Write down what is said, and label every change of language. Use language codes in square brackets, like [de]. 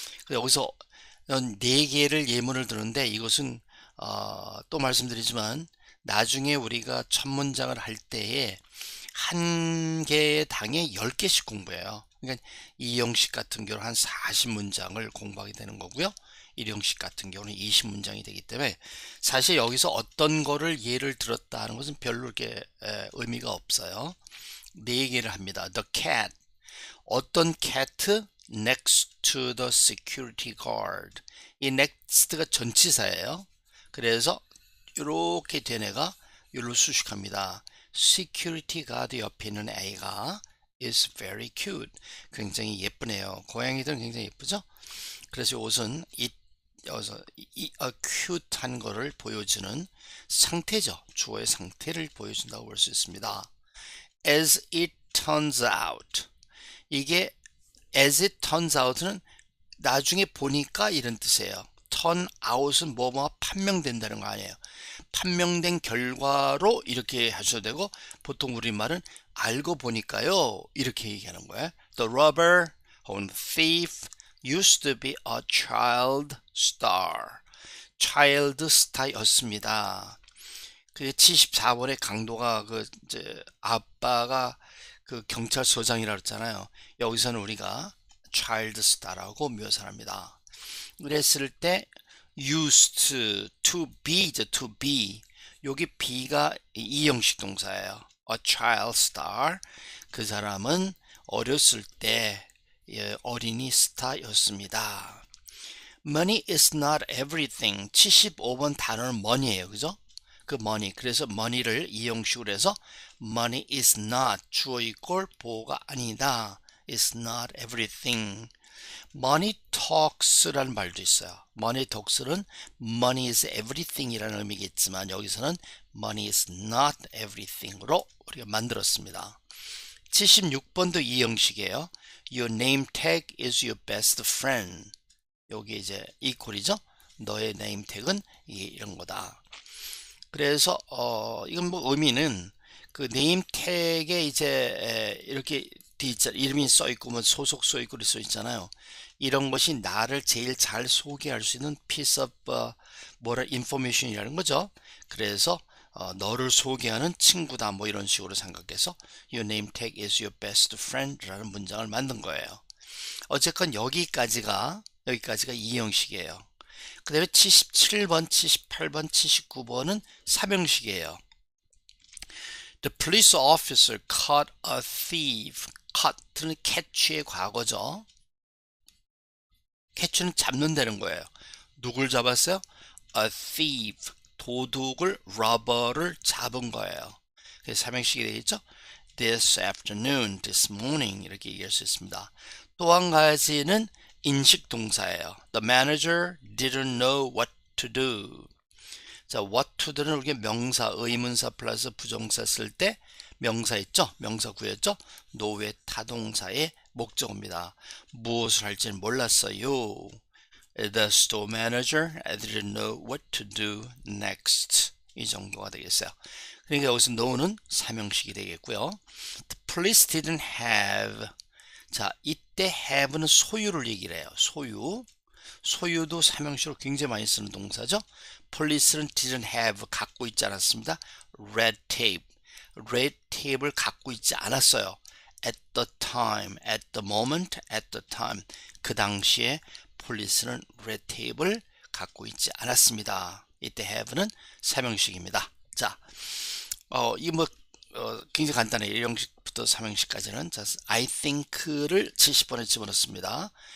[ko] 여기서 네 개를 예문을 드는데 이것은 또 말씀드리지만 나중에 우리가 첫 문장을 할 때에 한 개의 당에 10개씩 공부해요. 그러니까 이 형식 같은 경우는 한 40문장을 공부하게 되는 거고요. 1형식 같은 경우는 20문장이 되기 때문에 사실 여기서 어떤 거를 예를 들었다 하는 것은 별로 이렇게 의미가 없어요. 네 얘기를 합니다. [en] The cat. 어떤 cat next to the security guard. 이 next가 전치사예요. 그래서 이렇게 된 애가 여기로 수식합니다. security guard [ko] 옆에 있는 애가 [en] is very cute. [ko] 굉장히 예쁘네요. 고양이들은 굉장히 예쁘죠? 그래서 이것은 여기서 cute한 거를 보여주는 상태죠. 주어의 상태를 보여준다고 볼 수 있습니다. [en] As it turns out. [ko] 이게 [en] as it turns out [ko] 는 나중에 보니까 이런 뜻이에요. turn out은 뭐뭐 판명된다는 거 아니에요. 판명된 결과로 이렇게 하셔도 되고 보통 우리말은 알고 보니까요 이렇게 얘기하는 거예요. [en] The robber 혹은 thief used to be a child star. [ko] child star였습니다. 그 74번의 강도가 이제 아빠가 그 경찰서장이라고 했잖아요. 여기서는 우리가 child star라고 묘사합니다. 그랬을 때 used to be 이제 to be 여기 be가 이형식 동사예요. [en] a child star [ko] 그 사람은 어렸을 때 어린이 스타였습니다. [en] Money is not everything. [ko] 75번 단어는 money예요. 그죠? 그 money. 그래서 money를 이형식으로 해서 [en] money is not [ko] 주어 이꼴 보호가 아니다. [en] is not everything. money talks라는 [ko] 말도 있어요. [en] money talks는 money is everything이라는 의미겠지만 여기서는 money is not everything으로 [ko] 우리가 만들었습니다. 76번도 이 형식이에요. [en] Your name tag is your best friend. [ko] 여기 이제 이퀄이죠. 너의 name tag은 이런 거다. 그래서 이건 뭐 의미는 그 name tag에 이제 이렇게 이름이 써 있고 뭐 소속소 있고 써 있잖아요. 이런 것이 나를 제일 잘 소개할 수 있는 [en] piece of information [ko] 이라는 거죠. 그래서 너를 소개하는 친구다 뭐 이런 식으로 생각해서 [en] Your name tag is your best friend [ko] 라는 문장을 만든 거예요. 어쨌건 여기까지가 이 형식이에요. 그 다음에 77번, 78번, 79번은 3형식이에요. [en] The police officer caught a thief. [ko] caught는 catch의 과거죠. catch는 잡는다는 거예요. 누굴 잡았어요? [en] A thief. [ko] 도둑을, robber를 잡은 거예요. 그래서 3형식이 되겠죠? [en] This afternoon, this morning 이렇게 얘기할 수 있습니다. [ko] 또 한 가지는 인식 동사예요. [en] The manager didn't know what to do. [ko] 자, what to do는 우리가 명사, 의문사 플러스 부정사 쓸 때 명사 있죠? 명사 구였죠? 노외 타동사의 목적어입니다. 무엇을 할지는 몰랐어요. [en] The store manager didn't know what to do next. [ko] 이 정도가 되겠어요. 그러니까 여기서 no는 사명식이 되겠고요. [en] The police didn't have. [ko] 자, 이때 have는 소유를 얘기를 해요. 소유도 사명식으로 굉장히 많이 쓰는 동사죠. police는 [en] didn't have, [ko] 갖고 있지 않았습니다. red tape를 갖고 있지 않았어요. [en] at the time, at the moment, at the time. [ko] 그 당시에 police는 red tape를 갖고 있지 않았습니다. 이때 have는 사명식입니다. 자, 이 굉장히 간단해요. 1형식부터 3형식까지는. 자, I think를 70번에 집어넣습니다.